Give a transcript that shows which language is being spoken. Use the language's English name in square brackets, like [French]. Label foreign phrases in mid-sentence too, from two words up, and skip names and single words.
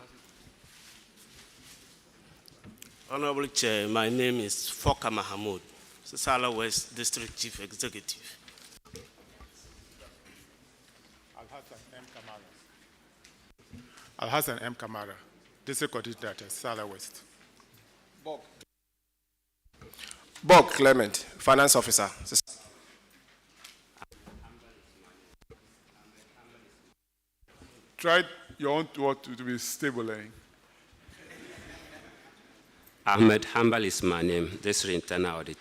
[English] Honorable Chair, my name is Foka Mahamoud, Sissala West District Chief Executive. Alhassan M. Kamara, District Auditor, Sissala West. Bob Clement, Finance Officer. Try your own word to be stable. Ahmed Hambal is my name, District Internal Auditor.